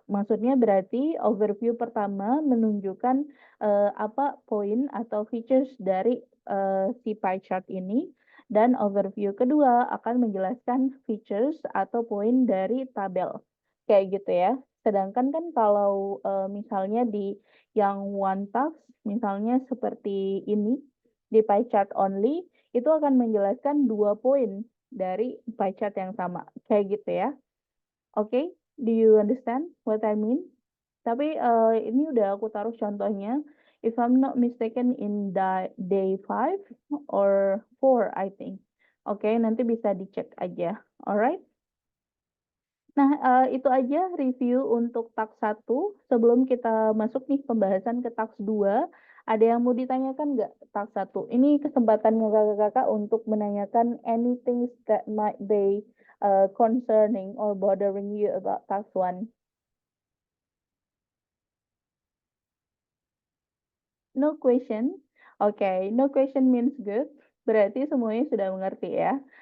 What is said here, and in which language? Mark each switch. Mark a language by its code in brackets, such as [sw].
[id] Maksudnya berarti overview pertama menunjukkan apa poin atau features dari si pie chart ini, dan overview kedua akan menjelaskan features atau poin dari tabel. Kayak gitu ya. Sedangkan kan kalau misalnya di yang one task, misalnya seperti ini, di pie chart only, itu akan menjelaskan 2 poin dari pie chart yang sama. Kayak gitu ya. [en] Oke, do you understand what I mean? [id] Tapi ini udah aku taruh contohnya. [en] If I'm not mistaken in day 5 or 4, I think. [id] Oke, nanti bisa dicek aja. Alright? Nah, itu aja review untuk task 1. Sebelum kita masuk nih pembahasan ke task 2, ada yang mau ditanyakan nggak task 1? Ini kesempatannya kakak-kakak untuk menanyakan [en] anything that might be concerning or bothering you about task 1? No question? Oke, no question means good. [id] Berarti semuanya sudah mengerti ya.